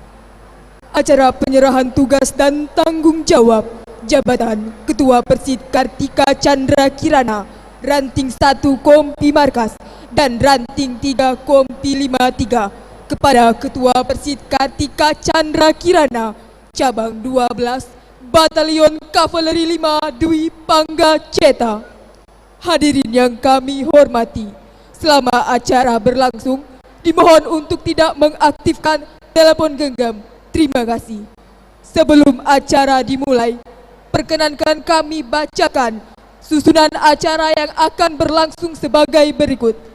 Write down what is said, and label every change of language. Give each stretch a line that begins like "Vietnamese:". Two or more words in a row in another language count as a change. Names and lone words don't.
Indonesian: Acara penyerahan tugas dan tanggung jawab jabatan Ketua Persid Kartika Chandra Kirana, Ranting 1 Kompi Markas dan Ranting 3 Kompi 53 kepada Ketua Persid Kartika Chandra Kirana, Cabang 12, Batalion Kavaleri 5 Dwi Pangga Ceta. Hadirin yang kami hormati, selama acara berlangsung, dimohon untuk tidak mengaktifkan telepon genggam. Terima kasih. Sebelum acara dimulai, perkenankan kami bacakan susunan acara yang akan berlangsung sebagai berikut.